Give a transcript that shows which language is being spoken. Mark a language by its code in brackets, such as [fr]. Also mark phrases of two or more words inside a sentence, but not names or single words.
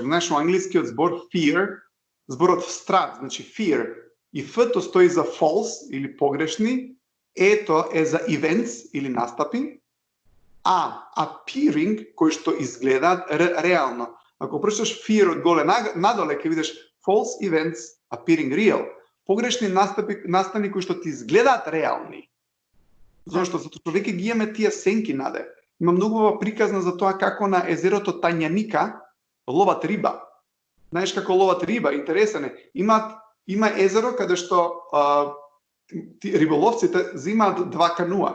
[mk] Знаеш, во англискиот збор fear, зборот страх, значи fear, и F-то стои за false или погрешни, E-то е за events или настапи, а appearing кој што изгледаат реално. Ако прочиташ fear од голе надоле, ќе видиш [en] false events appearing real. [mk] Погрешни настани кои што ти изгледаат реални. Зошто? Затоа што веќе ги имаме тие сенки наде. Има многу приказна за тоа како на езерото Тањаника ловат риба. Знаеш како ловат риба? Интересен е. Има езеро каде што риболовците взимаат два кануа.